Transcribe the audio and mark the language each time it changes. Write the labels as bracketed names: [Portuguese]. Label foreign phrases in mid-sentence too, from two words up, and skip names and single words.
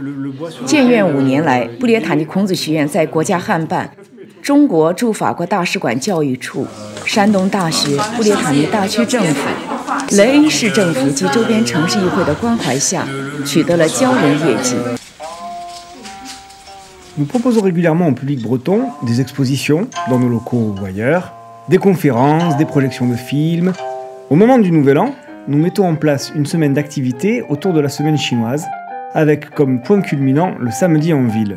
[Chinese] 建院5年来，布列塔尼孔子学院在国家汉办、中国驻法国大使馆教育处、山东大学、布列塔尼大区政府、雷恩市政府及周边城市议会的关怀下，取得了骄人业绩。 [French] Nous proposons régulièrement au public breton des expositions dans nos locaux ou ailleurs, des conférences, des projections de films. Au moment du Nouvel An, nous mettons en place une semaine d'activités autour de la semaine chinoise, avec comme point culminant le Samedi en Ville.